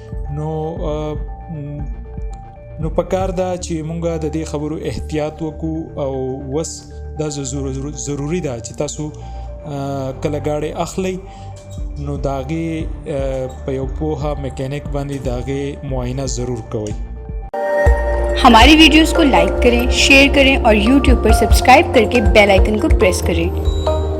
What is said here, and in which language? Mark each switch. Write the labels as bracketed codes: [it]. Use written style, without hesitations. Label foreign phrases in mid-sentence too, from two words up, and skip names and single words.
[ps] نو پکار ده چې مونږ د دې خبرو احتیاط وکړو او وس دا ضروري ده چې تاسو کله ګاډی اخلئ نو د هغې په یو پوهه میکینک باندې د هغې معاینه ضرور کوئ. [ur] ہماری ویڈیوز کو لائک کریں، شیئر کریں اور YouTube پر سبسکرائب کر کے بیل آئیکن کو پریس کریں.